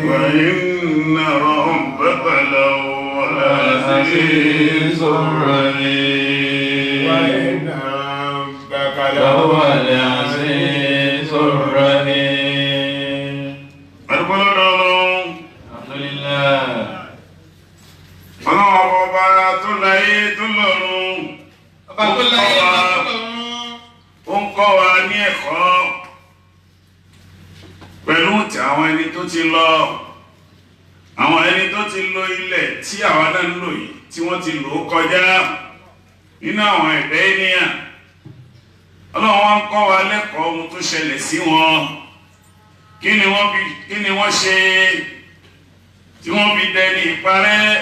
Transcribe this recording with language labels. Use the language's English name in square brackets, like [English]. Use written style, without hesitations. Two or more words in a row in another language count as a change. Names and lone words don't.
[Arabic] وإن ربك لهو العزيز الرحيم وإن ربك لهو العزيز الرحيم. الحمد لله. [Yoruba] ọlọ́wọ́ ọba tó láyé tó lọ́run Ọba tó láyé tó lọ́run. ó ń kọ́ wa ní ẹ̀kọ́ pẹ̀lú ti àwọn ẹni tó ti lọ àwọn ẹni tó ti lo ilẹ̀ tí àwa náà ń lò yìí tí wọ́n ti lò ó kọjá nínú àwọn ẹ̀dá ènìyàn ọlọ́wọ́ wọn ń kọ́ wa lẹ́kọ̀ọ́ ohun tó ṣẹlẹ̀ sí wọn kí ni wọ́n ṣe tí wọ́n fi dẹni ìparẹ́